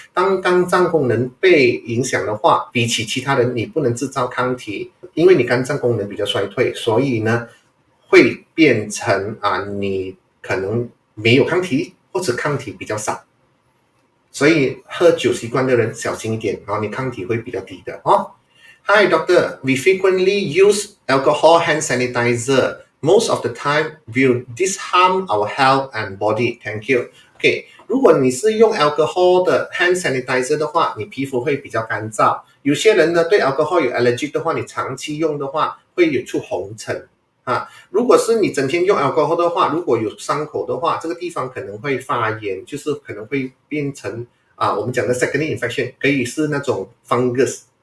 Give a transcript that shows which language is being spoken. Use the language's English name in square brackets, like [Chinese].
[Chinese] 当肝脏功能被影响的话，比起其他人你不能制造抗体，因为你肝脏功能比较衰退，所以呢会变成你可能没有抗体或者抗体比较少。所以喝酒习惯的人小心一点，你抗体会比较低的哦。 [English] Hi, doctor. We frequently use alcohol hand sanitizer. Most of the time, will this harm our health and body? Thank you. [Chinese] OK， 如果你是用 alcohol 的 hand sanitizer 的话，你皮肤会比较干燥。有些人呢对 alcohol 有 allergy 的话，你长期用的话会有出红疹啊。如果是你整天用 alcohol 的话，如果有伤口的话，这个地方可能会发炎，就是可能会变成我们讲的 secondary infection， 可以是那种 fungus。